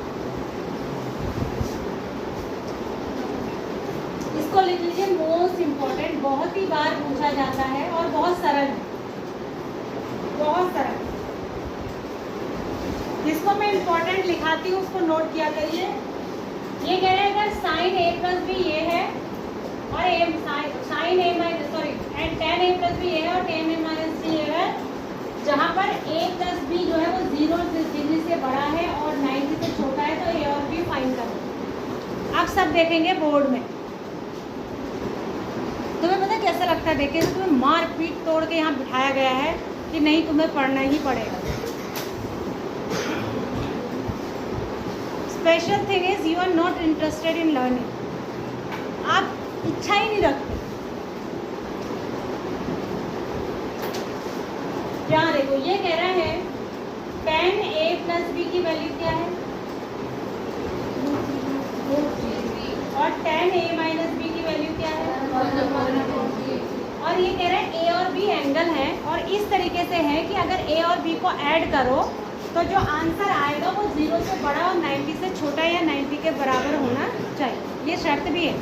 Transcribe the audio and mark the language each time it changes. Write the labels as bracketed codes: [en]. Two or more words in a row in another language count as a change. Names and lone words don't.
[hi] इसको लिख लीजिए, [en] most important, [hi] बहुत ही बार पूछा जाता है और बहुत सरल है, बहुत सरल। जिसको मैं इंपॉर्टेंट लिखाती हूँ उसको नोट किया करिए। ये कह रहे हैं अगर sin a + b ये और [en] sine A minus sorry and tan A plus B [hi] है और टेन ए माइनस सी है, जहाँ पर [en] A plus B [hi] जो है वो 0 डिग्री से बड़ा है और 90 से छोटा है, तो ए और बी फाइंड करो। आप सब देखेंगे बोर्ड में। तुम्हें पता कैसा लगता है देख के, तो तुम्हें मार पीट तोड़ के यहाँ बिठाया गया है कि नहीं तुम्हें पढ़ना ही पड़ेगा। [en] special thing is you are not interested in learning, [hi] आप इच्छा ही नहीं रखते। यहाँ देखो ये कह रहा है [en] tan a plus b [hi] की वैल्यू क्या है और [en] tan a minus b [hi] की वैल्यू क्या है, और ये कह रहा है a और b एंगल है और इस तरीके से है कि अगर a और b को ऐड करो तो जो आंसर आएगा वो 0 से बड़ा और 90 से छोटा या 90 के बराबर होना चाहिए, ये शर्त भी है।